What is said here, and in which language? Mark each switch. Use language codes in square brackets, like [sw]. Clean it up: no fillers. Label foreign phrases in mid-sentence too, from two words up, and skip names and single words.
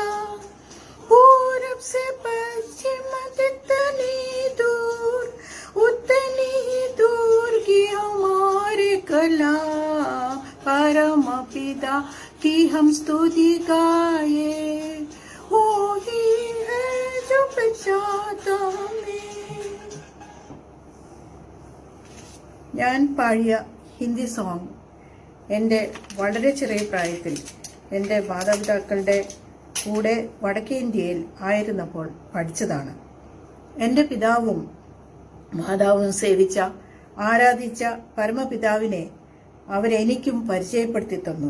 [hi] पूरब से पश्चिम उतनी ही दूर की हमारे कला। परम पिता की हम स्तुति गाए, वो ही है जो बचाता हमें। [ml] ഞാൻ പാടിയ ഹിന്ദി സോങ് എൻ്റെ വളരെ ചെറിയ പ്രായത്തിൽ എൻ്റെ മാതാപിതാക്കളുടെ കൂടെ വടക്കേ ഇന്ത്യയിൽ ആയിരുന്നപ്പോൾ പഠിച്ചതാണ്. എൻ്റെ പിതാവും മാതാവും സേവിച്ച ആരാധിച്ച പരമപിതാവിനെ അവരെനിക്കും പരിചയപ്പെടുത്തി തന്നു.